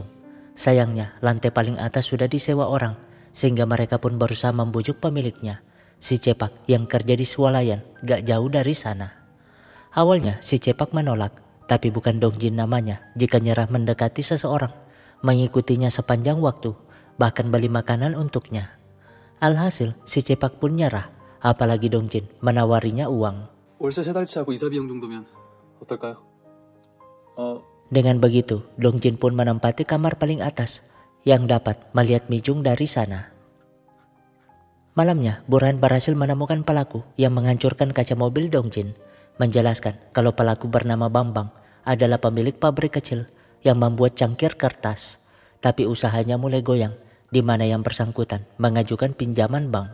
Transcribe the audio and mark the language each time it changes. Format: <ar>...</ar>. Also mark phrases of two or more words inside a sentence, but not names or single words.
<id>Sayangnya, lantai paling atas sudah disewa orang, sehingga mereka pun berusaha membujuk pemiliknya, si Cepak yang kerja di swalayan gak jauh dari sana. Awalnya si Cepak menolak, tapi bukan Dongjin namanya jika nyerah mendekati seseorang, mengikutinya sepanjang waktu, bahkan beli makanan untuknya. Alhasil si Cepak pun nyerah, apalagi Dongjin menawarinya uang.</id> <ko>월세 3달치 하고 이사 비용 정도면 어떨까요?</ko> <id>Dengan begitu, Dongjin pun menempati kamar paling atas yang dapat melihat Mijung dari sana. Malamnya, Burhan berhasil menemukan pelaku yang menghancurkan kaca mobil Dongjin, menjelaskan kalau pelaku bernama Bambang adalah pemilik pabrik kecil yang membuat cangkir kertas, tapi usahanya mulai goyang di mana yang bersangkutan mengajukan pinjaman bank.</id>